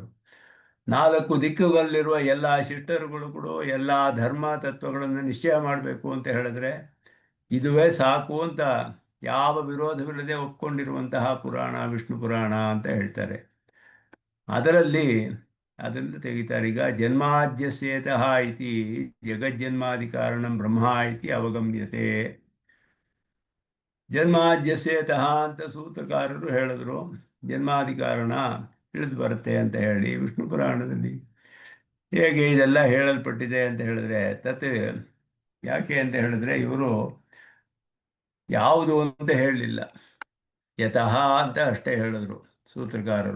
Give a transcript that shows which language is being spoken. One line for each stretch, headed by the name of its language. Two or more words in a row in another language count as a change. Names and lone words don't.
Kannada: 4 ದಿಕ್ಕುಗಳಲ್ಲಿರುವ ಎಲ್ಲ ಶಿಷ್ಟರುಗಳು ಕೂಡ ಎಲ್ಲ ಧರ್ಮ ತತ್ವಗಳನ್ನು ನಿಶ್ಚಯ ಮಾಡಬೇಕು ಅಂತ ಹೇಳಿದ್ರೆ ಇದುವೇ ಸಾಕು ಅಂತ ಯಾವ ವಿರೋಧವಿಲ್ಲದೆ ಒಪ್ಕೊಂಡಿರುವಂತಹ ಪುರಾಣ ವಿಷ್ಣು ಪುರಾಣ ಅಂತ ಹೇಳ್ತಾರೆ. ಅದರಲ್ಲಿ ಅದನ್ನು ತೆಗಿತಾರೆ.
Sanskrit: ಈಗ ಜನ್ಮಾದ್ಯಸ್ಯೇತಃ ಇತಿ ಜಗಜ್ಜನ್ಮಾದಿ ಕಾರಣಂ ಬ್ರಹ್ಮ ಇತಿ ಅವಗಮ್ಯತೆ.
Kannada: ಜನ್ಮಾದ್ಯಸ್ಯೇತಃ ಅಂತ ಸೂತ್ರಕಾರರು ಹೇಳಿದ್ರು. ಜನ್ಮಾದಿ ಕಾರಣ ತಿಳಿದು ಬರುತ್ತೆ ಅಂತ ಹೇಳಿ ವಿಷ್ಣು ಪುರಾಣದಲ್ಲಿ ಹೇಗೆ ಇದೆಲ್ಲ ಹೇಳಲ್ಪಟ್ಟಿದೆ ಅಂತ ಹೇಳಿದ್ರೆ ತತ್ ಯಾಕೆ ಅಂತ ಹೇಳಿದ್ರೆ ಇವರು ಯಾವುದು ಅಂತ ಹೇಳಲಿಲ್ಲ, ಯತಃ ಅಂತ ಅಷ್ಟೇ ಹೇಳಿದ್ರು ಸೂತ್ರಕಾರರು.